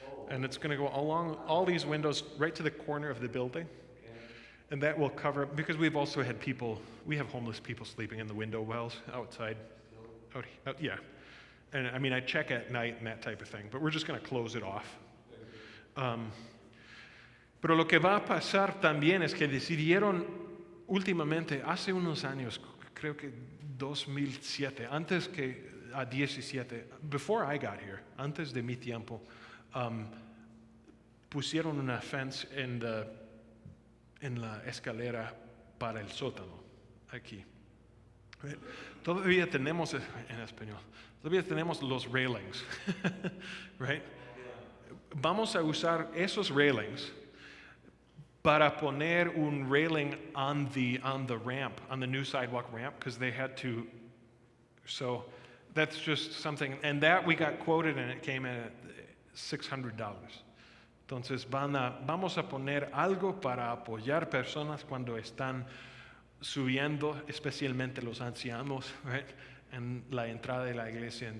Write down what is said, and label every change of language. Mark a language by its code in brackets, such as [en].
[en] And it's going to go along all these windows right to the corner of the building. And that will cover, because we have homeless people sleeping in the window wells outside. Yeah. And I mean, I check at night and that type of thing, but we're just going to close it off. [es] Pero lo que va a pasar también es que decidieron últimamente, hace unos años, creo que 2007, antes que a 17, [en] before I got here, [es] antes de mi tiempo, pusieron una fence en la escalera para el sótano, aquí. Todavía tenemos, en español, todavía tenemos los railings, right? Vamos a usar esos railings para poner un railing [en] on the ramp, on the new sidewalk ramp, because they had to. So that's just something, and that we got quoted, and it came in at $600. [es] Entonces vamos a poner algo para apoyar personas cuando están subiendo, especialmente los ancianos, right, en la entrada de la iglesia.